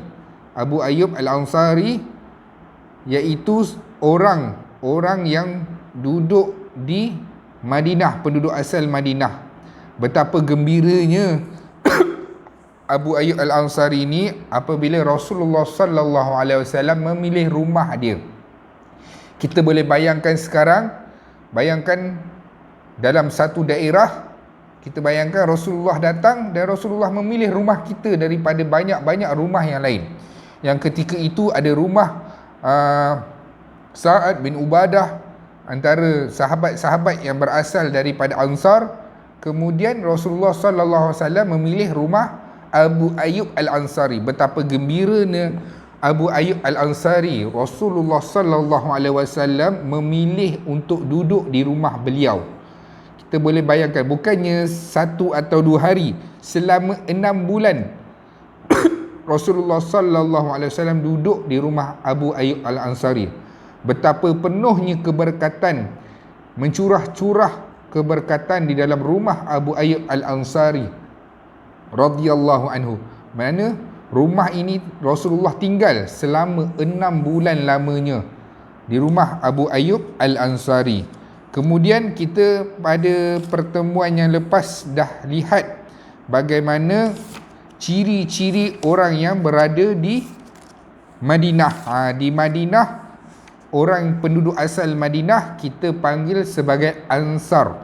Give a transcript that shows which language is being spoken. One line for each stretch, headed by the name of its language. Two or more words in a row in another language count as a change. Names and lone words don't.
Malay: Abu Ayyub Al-Ansari iaitu orang yang duduk di Madinah, penduduk asal Madinah. Betapa gembiranya Abu Ayyub Al-Ansari ini apabila Rasulullah
Arabic: صلى الله عليه وسلم
Malay: memilih rumah dia. Kita boleh bayangkan sekarang, bayangkan dalam satu daerah, kita bayangkan Rasulullah datang dan Rasulullah memilih rumah kita daripada banyak-banyak rumah yang lain. Yang ketika itu ada rumah Sa'ad bin Ubadah, antara sahabat-sahabat yang berasal daripada Ansar. Kemudian Rasulullah
Arabic: صلى الله عليه وسلم
Malay: memilih rumah Abu Ayyub Al-Ansari. Betapa gembiranya Abu Ayyub Al-Ansari. Rasulullah
Arabic: صلى الله عليه وسلم
Malay: memilih untuk duduk di rumah beliau. Kita boleh bayangkan, bukannya 1 atau 2 hari, selama 6 bulan Rasulullah
Arabic: صلى الله عليه وسلم
Malay: duduk di rumah Abu Ayyub Al-Ansari. betapa penuhnya keberkatan, mencurah-curah keberkatan di dalam rumah Abu Ayyub Al-Ansari
Arabic: رضي الله عنه.
Malay: Mana rumah ini Rasulullah tinggal selama 6 bulan lamanya di rumah Abu Ayyub Al-Ansari. Kemudian kita pada pertemuan yang lepas dah lihat bagaimana ciri-ciri orang yang berada di Madinah. Di Madinah, orang penduduk asal Madinah kita panggil sebagai Ansar.